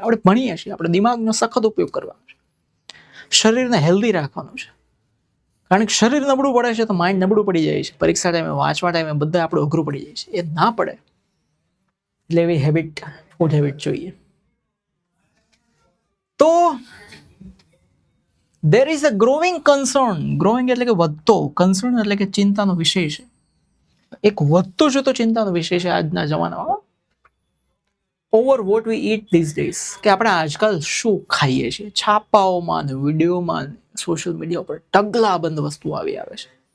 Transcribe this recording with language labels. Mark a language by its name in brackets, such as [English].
[Gujarati] આપણે ભણીએ છીએ, આપણે દિમાગનો સખત ઉપયોગ કરવાનો છે, શરીરને હેલ્ધી રાખવાનું છે. કારણ કે શરીર નબળું પડે છે તો માઇન્ડ નબળું પડી જાય છે. પરીક્ષા ટાઈમે, વાંચવા ટાઈમે બધા આપણે અઘરું પડી જાય છે. એ ના પડે એટલે એવી હેબિટ, ફૂડ હેબિટ જોઈએ. તો [English] there is a growing concern. [Gujarati] Growing એટલે કે વધતો, કન્સર્ન એટલે કે ચિંતાનો વિષય છે. એક વધતો જતો ચિંતાનો વિષય છે આજના જમાનામાં. [English] over what we eat these days, [Gujarati] કે આપણે આજકાલ શું ખાઈએ છીએ. છાપાઓમાં ને વિડીયોમાં, સોશિયલ મીડિયા પર ઢગલાબંધ વસ્તુ આવી આવે છે.